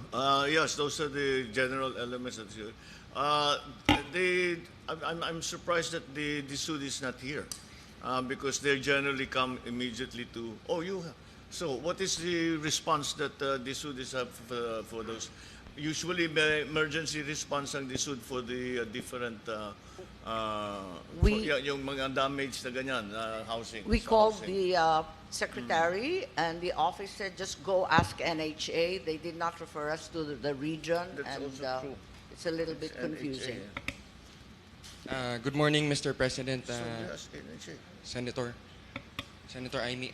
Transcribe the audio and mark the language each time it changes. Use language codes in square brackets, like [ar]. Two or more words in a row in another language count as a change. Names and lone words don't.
[en] Yes, those are the general elements that you. I'm surprised that the DSUD is not here, because they generally come immediately to. Oh, you. So, what is the response that DSUD is have for those? Usually, [tl] may emergency response ang DSUD for the different. Yung mga damage na ganyan, [en] housing. We called the secretary, and the office said, just go ask NHA. They did not refer us to the region, That's and also true. it's a little bit confusing. Good morning, Mr. President, So, yes, NHA. Senator Imee.